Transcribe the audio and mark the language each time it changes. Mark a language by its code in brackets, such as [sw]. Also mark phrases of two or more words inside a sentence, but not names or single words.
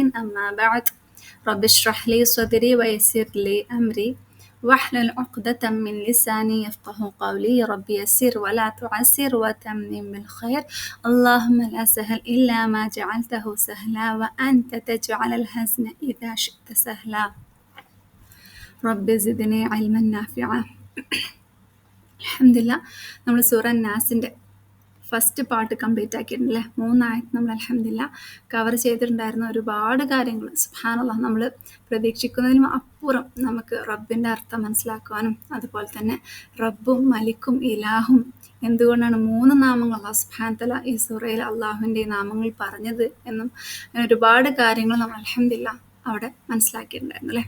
[ar] أما بعد، رب اشرح لي صدري ويسر لي أمري واحلل عقدة من لساني يفقه قولي. رب يسر ولا تعسر وتمم بالخير. اللهم لا سهل إلا ما جعلته سهلا وأنت تجعل الحزن إذا شئت سهلا. رب زدني علما نافعا. [ml] അൽഹംദുലില്ലാഹ്, നമ്മൾ സൂറ നാസിൻ്റെ [en] first part complete [ml] ആക്കിയിട്ടുണ്ടല്ലേ. 3 ആയത്ത് നമ്മൾ അൽഹംദുലില്ലാഹ് കവർ ചെയ്തിട്ടുണ്ടായിരുന്ന ഒരുപാട് കാര്യങ്ങൾ. സുബ്ഹാനല്ലാഹ്, നമ്മൾ പ്രതീക്ഷിക്കുന്നതിനും അപ്പുറം നമുക്ക് റബ്ബിൻ്റെ അർത്ഥം മനസ്സിലാക്കുവാനും അതുപോലെ തന്നെ റബ്ബും മലിക്കും ഇലാഹും എന്തുകൊണ്ടാണ് 3 നാമങ്ങൾ [ar] الله سبحانه تعالى [ml] ഈ സൂറയിൽ അള്ളാഹുവിൻ്റെ നാമങ്ങൾ പറഞ്ഞത് എന്നും ഒരുപാട് കാര്യങ്ങൾ നമ്മൾ അൽഹംദുലില്ലാഹ് അവിടെ മനസ്സിലാക്കിയിട്ടുണ്ടായിരുന്നു അല്ലേ.